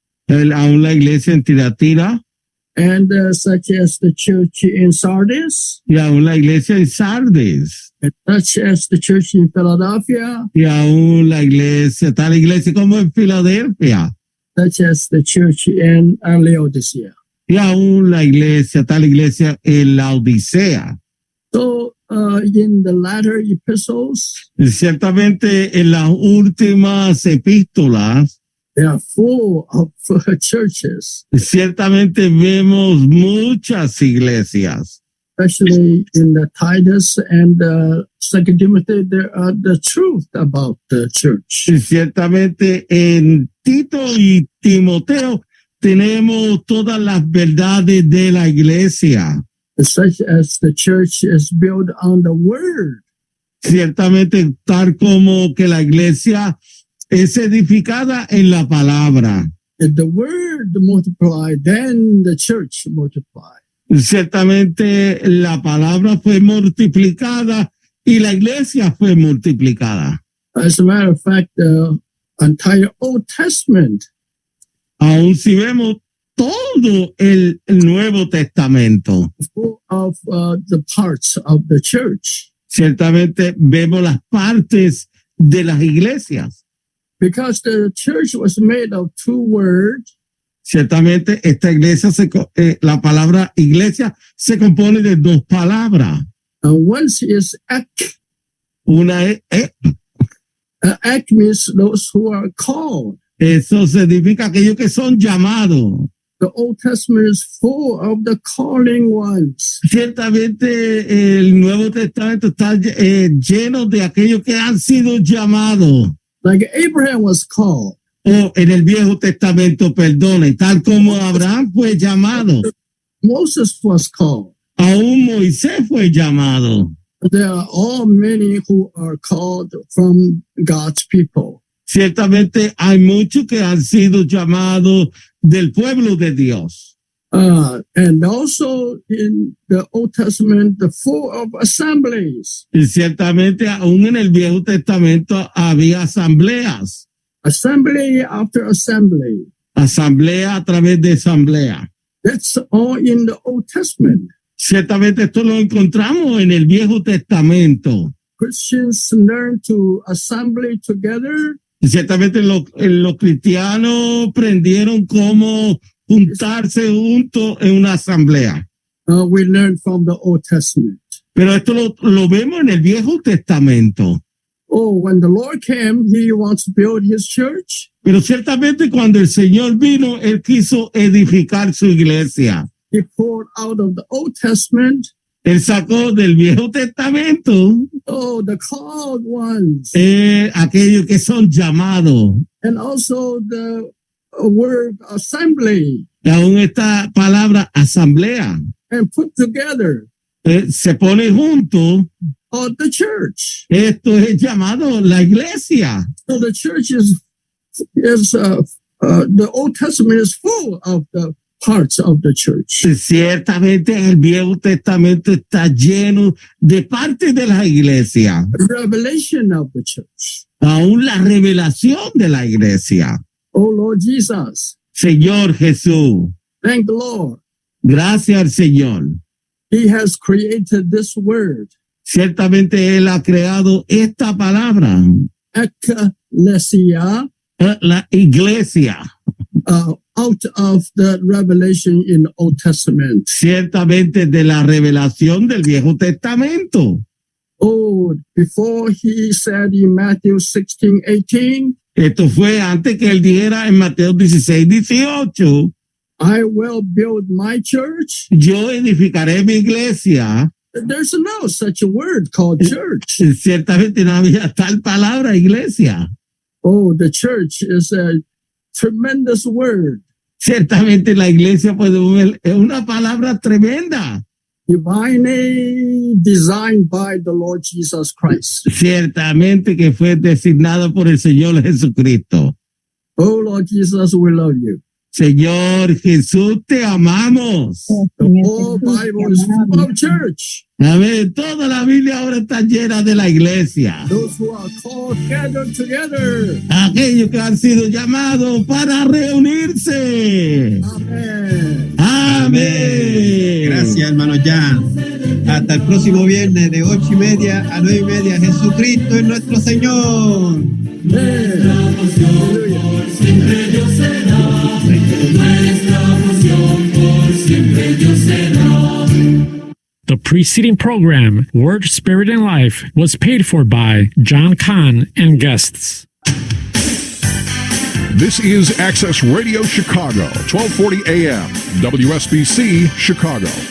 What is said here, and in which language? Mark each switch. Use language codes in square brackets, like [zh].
[es] Aún la iglesia en Tiratira. [en] and such as the church in Sardis, [es] y aún la iglesia de Sardes, [en] and such as the church in Philadelphia, [es] y aún la iglesia, tal iglesia como en Filadelfia, [en] such as the church in Laodicea. [es] y aún la iglesia, tal iglesia en la Odisea. [en] So, in the latter epistles, [es] Y ciertamente en las últimas epístolas, [en] they are full of churches, [es] ciertamente vemos muchas iglesias. [en] especially in the Titus and Second Timothy. There are the truth about the church. [es] Y ciertamente en Tito y Timoteo tenemos todas las verdades de la iglesia. [en] Such as the church is built on the word. [es] Ciertamente tal como que la iglesia es edificada en la palabra. [en] If the word multiplied, then the church multiplied. [es] Ciertamente la palabra fue multiplicada y la iglesia fue multiplicada. [en] As a matter of fact, the entire Old Testament, [es] Aún si vemos todo el Nuevo Testamento, [en] full of the parts of the church, [es] ciertamente vemos las partes de las iglesias. [en] because the church was made of two words. [es] Ciertamente esta iglesia, la palabra iglesia se compone de dos palabras. [en] One is ek. [es] Una es [en] Ek means those who are called. [es] eso significa aquellos que son llamados. [en] The Old Testament is full of the calling ones. [es] Ciertamente el Nuevo Testamento está lleno de aquellos que han sido llamados. [en] Like Abraham was called. [es] O en el Viejo Testamento, perdone, tal como Abraham fue llamado. [en] Moses was called. [es] Aún Moisés fue llamado. [en] There are all many who are called from God's people. [es] Ciertamente hay muchos que han sido llamados del pueblo de Dios. [en] And also in the Old Testament, the full of assemblies. [es] Y ciertamente aún en el Viejo Testamento había asambleas. [en] Assembly after assembly. [es] Asamblea a través de asamblea. [en] That's all in the Old Testament. [es] Ciertamente esto lo encontramos en el Viejo Testamento. [en] Christians learn to assembly together. [es] Y ciertamente los cristianos aprendieron cómo juntarse juntos en una asamblea. [en] We learn from the Old Testament. [es] Pero esto lo vemos en el Viejo Testamento. [en] Oh, when the Lord came, he wants to build his church. [es] Pero ciertamente cuando el Señor vino, Él quiso edificar su iglesia. [en] He poured out of the Old Testament. [es] Él sacó del Viejo Testamento [en] Oh, the called ones. [es] Aquellos que son llamados. [en] And also the word assembly. [es] Y aún esta palabra asamblea. [en] And put together. [es] Se pone junto. [en] The church. [es] Esto es llamado la iglesia. [en] So the church is the Old Testament is full of the parts of the church. [es] Ciertamente el Viejo Testamento está lleno de partes de la iglesia. [en] Revelation of the church. [es] Aún la revelación de la iglesia. [en] Oh Lord Jesus. [es] Señor Jesús. [en] Thank the Lord. [es] Gracias al Señor. [en] He has created this word. [es] Ciertamente Él ha creado esta palabra. [en] Ecclesia. [es] La iglesia. [en] Out of the revelation in the Old Testament. [es] Ciertamente de la revelación del Viejo Testamento. [en] Oh, before he said in Matthew 16:18. [es] Esto fue antes que él dijera en Mateo 16:18. [en] I will build my church. [es] Yo edificaré mi iglesia. [en] There's no such a word called church. [es] Ciertamente no había tal palabra iglesia. [en] Oh, the church is a tremendous word. [es] Ciertamente la iglesia es una palabra tremenda. [en] Divinely designed by the Lord Jesus Christ. [es] Ciertamente que fue designada por el Señor Jesucristo. [en] Oh Lord Jesus, we love you. [es] Señor Jesús, te amamos. [en] The whole Bible is full of church. [es] Amén. Toda la Biblia ahora está llena de la iglesia. Those who are called gathered together. Aquellos que han sido llamados para reunirse. Amén. Amén. Amén. Gracias, hermano Jan. Hasta el próximo viernes de 8:30 a 9:30. Jesucristo es nuestro Señor. Nuestra pasión por siempre Dios será. Nuestra pasión por siempre Dios será. [en] The preceding program, Word, Spirit, and Life, was paid for by John Kahn and guests. This is Access Radio Chicago, 1240 AM, WSBC Chicago.